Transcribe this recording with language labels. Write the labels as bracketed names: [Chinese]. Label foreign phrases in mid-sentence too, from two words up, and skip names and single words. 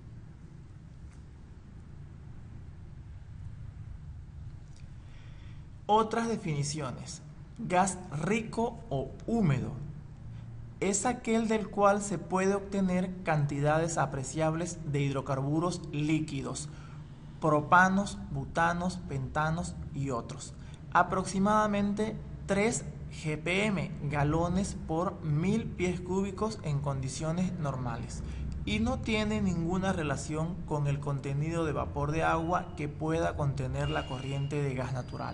[Spanish] Otras definiciones. Gas rico o húmedo es aquel del cual se puede obtener cantidades apreciables de hidrocarburos líquidos, propanos, butanos, pentanos y otros, aproximadamente 3 GPM, galones por 1000 pies cúbicos en condiciones normales, y no tiene ninguna relación con el contenido de vapor de agua que pueda contener la corriente de gas natural.